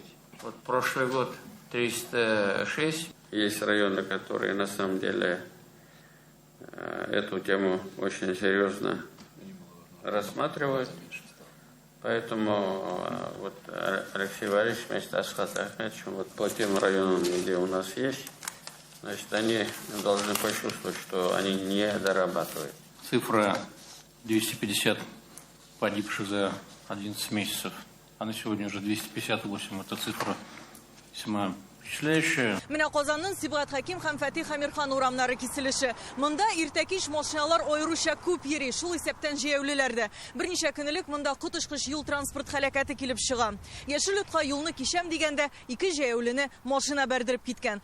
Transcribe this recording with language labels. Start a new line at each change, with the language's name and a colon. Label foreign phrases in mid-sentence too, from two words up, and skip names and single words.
Russian: Вот прошлый год 306. Есть районы, которые на самом деле эту тему очень серьезно рассматривают. Поэтому вот Алексей Валерьевич вместе с Асхатом Ахмедовичем вот по тем районам, где у нас есть, значит, они должны почувствовать, что они не дорабатывают. Цифра 250 погибших за 11 месяцев, а на сегодня уже 258. Это цифра весьма Впечатляющее.
Tatar: Менә Казанның Сибгат Хаким һәм Фатих Амирхан урамнары киселеше. Монда иртәкич машиналар аеруча күп йөри, шул исәптән җәяүлеләрдә. Берничә көнлек монда котышкыч юл транспорт һәлакәте килеп чыга. Яшел утка юлны кишәм дигәндә, ике җәяүлене машина бәрдереп киткән.